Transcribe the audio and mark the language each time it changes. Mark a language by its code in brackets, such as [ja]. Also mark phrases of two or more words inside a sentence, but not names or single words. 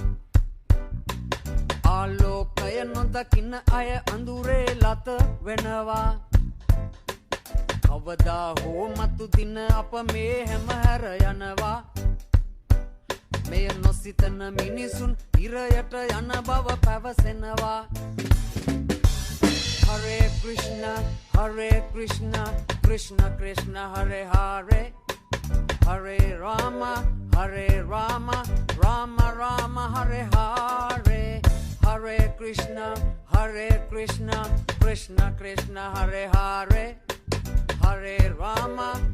[si] ආලෝකය නොදකින අය අඳුරේ ලත වෙනවා කවදා හෝ මතු දින අප මේ හැම හැර යනවා මෙය නොසිතන මිනිසුන් ඉරයට යන බව පැවසෙනවා [sa] हरे कृष्ण कृष्ण कृष्ण हरे हरे हरे राम राम राम हरे हरे हरे कृष्ण कृष्ण कृष्ण हरे हरे हरे राम